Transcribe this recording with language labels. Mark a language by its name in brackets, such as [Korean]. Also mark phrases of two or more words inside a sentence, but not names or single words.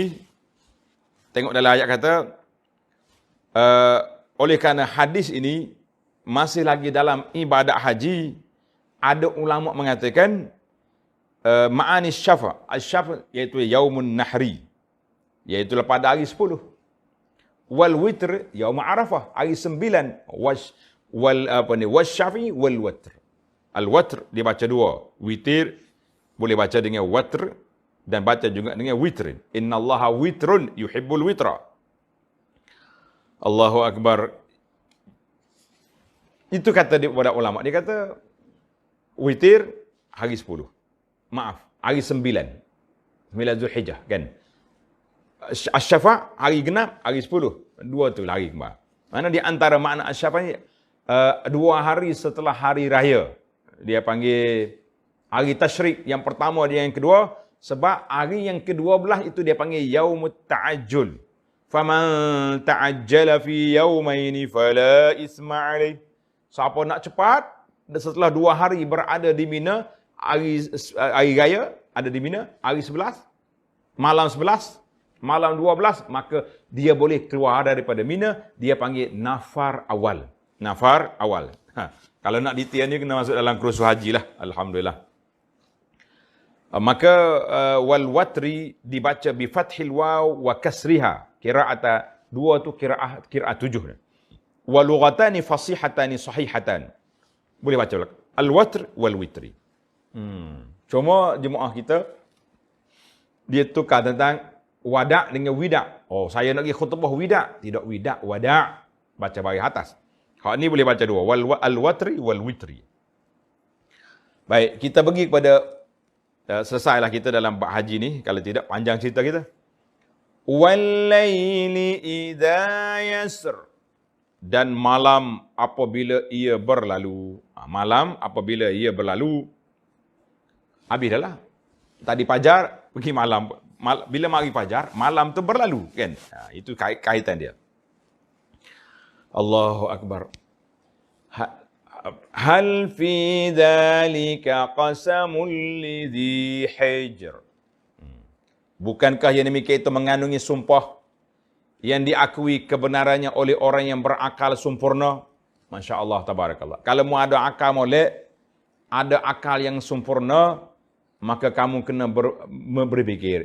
[Malay] Tengok dalam ayat kata oleh kerana hadis ini masih lagi dalam ibadat haji, ada ulama mengatakan [Arabic] معاني شفع. [Malay] Asy-syafa iaitu [Arabic] يوم النحر, [Malay] iaitu pada hari 10. [Arabic] والوتر يوم عرفة, hari 9. والشفع والوتر. الوتر [Malay] dibaca dua. Witir boleh baca dengan watr dan baca juga dengan witrin. [Arabic] إن الله وتر يحب الوتر. الله أكبر. [Malay] Itu kata kepada ulama. Dia kata witir hari 10. Maaf, hari 9. 9 Zulhijjah kan. Asy-syafa hari genap hari 10. Dua tu hari kembar. Mana di antara makna asy-syafa ni 2 hari setelah hari raya. Dia panggil hari tasyrik yang pertama dia yang kedua, sebab hari yang ke-12 itu dia panggil [Arabic] يوم التعجل. فمن تعجل في يومين فلا إثم عليه. [Malay] Siapa nak cepat setelah 2 hari berada di Mina, hari raya ada di Mina, hari 11, malam 11, malam 12, maka dia boleh keluar daripada Mina, dia panggil nafar awal. Nafar awal. Kalau nak detail ni kena masuk dalam kursus haji lah. Alhamdulillah. [Arabic] Maka والوتر dibaca بفتح الواو وكسرها. Qira'ata 2 tu qira'ah 7. ولغتان فصيحتان صحيحتان. [Malay] Boleh baca pula. [Arabic] الوتر والوتر. [Malay] Cuma jemaah kita dia tukar tentang wada' dengan wida'. Oh, saya nak pergi khutbah wida', tidak wida', wada'. Baca baris atas. Hak ni boleh baca dua. [Arabic] الوتر والوتر. [Malay] Baik, kita pergi kepada selesailah kita dalam bab haji ni, kalau tidak panjang cerita kita. [Arabic] والليل إذا يسر. [Malay] Dan malam apabila ia berlalu. Malam apabila ia berlalu. Habis dah lah. Tadi fajar, pergi malam. Bila mari fajar, malam tu berlalu. Kan? Itu kaitan dia. [Arabic] الله أكبر. هل في ذلك قسم لذي حجر. [Malay] Bukankah yang demikian itu mengandungi sumpah yang diakui kebenarannya oleh orang yang berakal sempurna? [Arabic] ما شاء الله، تبارك الله. [Malay] Kalau mu ada akal molek, ada akal yang sempurna, maka kamu kena berfikir.